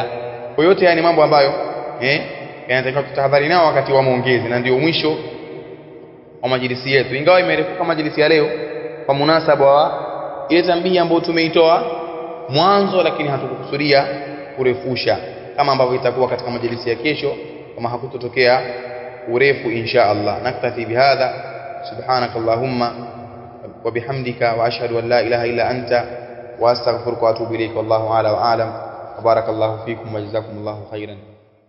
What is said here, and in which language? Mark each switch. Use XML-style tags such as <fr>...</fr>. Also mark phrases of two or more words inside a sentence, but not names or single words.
<sw>Kwa yote haya ni mambo ambayo yanatakiwa tutahadhari nao wakati wa maongezi, na ndio mwisho wa majlisi yetu. Ingawa imerefuka majlisi ya leo kwa munasaba wa ile tambihi ambayo tumeitoa mwanzo, lakini hatukukusudia kurefusha, kama ambavyo itakuwa katika majlisi ya kesho kama hakutotokea urefu</sw> <ar>إن شاء الله. نكتفي بهذا، سبحانك اللهم وبحمدك وأشهد أن لا إله إلا أنت وأستغفرك وأتوب إليك. والله أعلم وأعلم. بارك الله فيكم وجزاكم الله خيرا.</ar>